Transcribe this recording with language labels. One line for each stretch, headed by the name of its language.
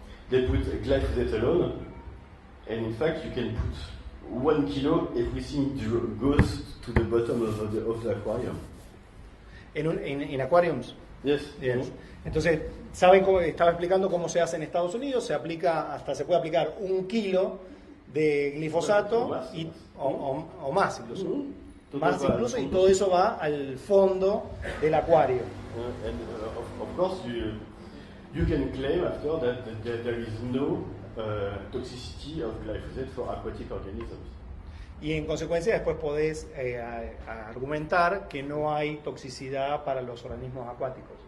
English: They put glyphosate alone, and in fact you can put 1 kilo, everything goes to the bottom of the aquarium.
Spanish: En aquariums.
English: Yes.
Spanish: Yes. Entonces, ¿saben cómo? Estaba explicando cómo se hace en Estados Unidos. Se puede aplicar 1 kilo de glifosato o más incluso. Más incluso, y todo eso va al fondo del acuario.
English: And of course you can claim after that there is no toxicity of glyphosate for aquatic organisms.
Spanish: Y en consecuencia después podés argumentar que no hay toxicidad para los organismos acuáticos.